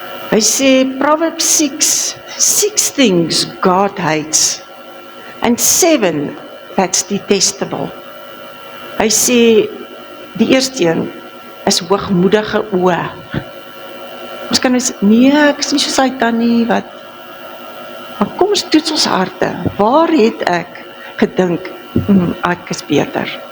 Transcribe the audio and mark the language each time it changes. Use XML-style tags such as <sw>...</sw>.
<af>Hy sê,</af> <en>Proverbs 6 things God hates, and 7 that's detestable.</en> <af>Hy sê, die eerste een is hoogmoedige oë. Ons kan nee, ek is nie soos hy dan nie, wat Maar kom ons toets ons harte. Waar het ek gedink, ek is beter?</af>